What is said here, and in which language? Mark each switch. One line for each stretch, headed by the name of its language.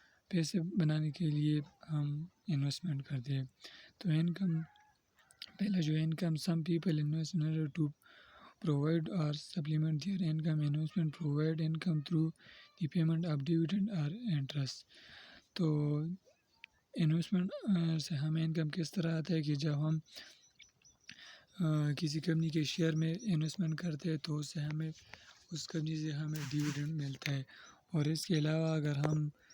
Urdu: پیسے بنانے کے لیے ہم انویسٹمنٹ کرتے ہیں۔ تو انکم، پہلا جو income,
English: Some people invest in order to provide or supplement their income. Investment provide income through the payment of dividend or interest.
Urdu: تو انویسٹمنٹ سے ہمیں انکم کس طرح آتا ہے کہ جب ہم کسی کمپنی کے شیئر میں انویسٹمنٹ کرتے ہیں تو اس سے ہمیں اس کمپنی سے ہمیں ڈیویڈنڈ ملتا ہے۔ اور اس کے علاوہ اگر ہم